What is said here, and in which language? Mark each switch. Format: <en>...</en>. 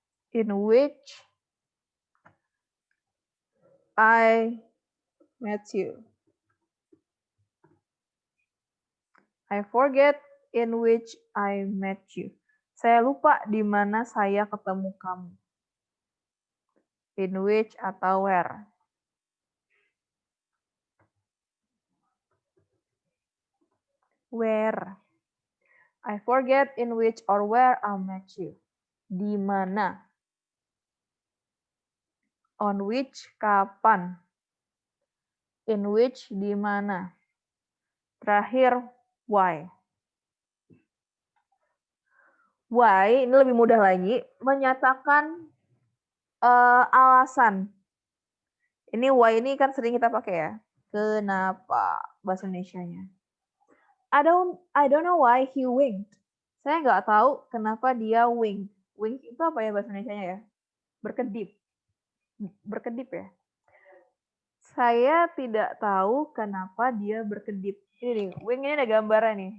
<en>In which I met you. I forget in which I met you.</en> <id>Saya lupa di mana saya ketemu kamu.</id> <en>In which</en> <id>atau</id> <en>where. Where. I forget in which or where I met you.</en> <id>Di mana.</id> <en>On which,</en> <id>kapan.</id> <en>In which,</en> <id>di mana. Terakhir, why. Why, ini lebih mudah lagi, menyatakan alasan. Ini why ini kan sering kita pakai ya. Kenapa bahasa Indonesianya.</id> <en>I don't know why he winked.</en> <id>Saya nggak tahu kenapa dia wink. Wink itu apa ya bahasa Indonesianya ya? Berkedip. Berkedip ya. Saya tidak tahu kenapa dia berkedip. Ini nih, wing ini ada gambarnya nih.</id>